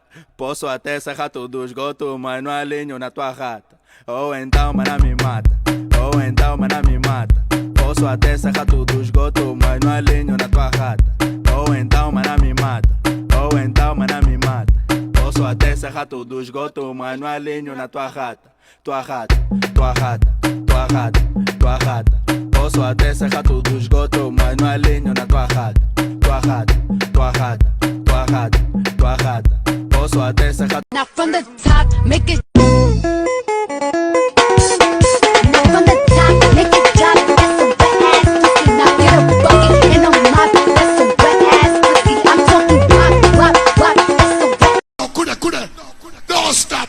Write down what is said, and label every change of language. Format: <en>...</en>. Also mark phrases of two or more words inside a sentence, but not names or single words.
<pt>Posso até ser rato do esgoto, mas não alinho na tua rata. Ou então, mana, me mata. Ou então, mana, me mata. Posso até ser rato do esgoto, mas não alinho na tua rata. Ou então, mana, me mata. Ou então, mana, me mata. Posso até ser rato do esgoto, mas não alinho na tua rata. Tua rata, tua rata, tua rata, tua rata. Posso até ser rato do esgoto, mas não alinho na tua rata. Tua rata, tua rata, tua rata, tua rata. Posso até ser rato.</pt> <en>Now from the top, make it. Now from the top, make it drop. That's some wet ass pussy. Now get a bucket and a mop. That's some wet ass pussy. I'm talking wop, wop, wop. That's some wet. Coulda, don't stop.</en>